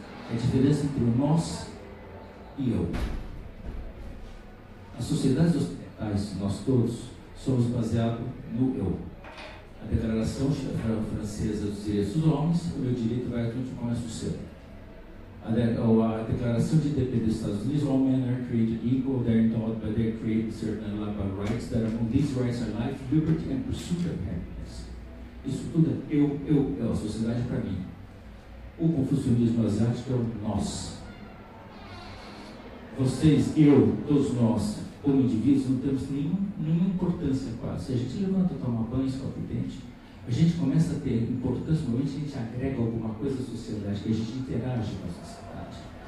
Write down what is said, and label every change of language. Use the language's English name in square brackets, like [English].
[Portuguese] É a diferença entre o nós e eu. As sociedades ocidentais, nós todos, somos baseados no eu. A Declaração Francesa dos Direitos dos Homens, o meu direito vai até onde começa o seu. [English] A Declaração de Independência dos Estados Unidos, all men are created equal, they are endowed by their created certain unalienable rights, that among these rights are life, liberty and pursuit of happiness. [Portuguese] Isso tudo é eu, a sociedade para mim. O confucionismo asiático é o nós. Vocês, eu, todos nós, como indivíduos, não temos nenhuma importância quase. Se a gente levanta, toma banho, escova o dente, a gente começa a ter importância no momento que a gente agrega alguma coisa à sociedade, que a gente interage com a sociedade.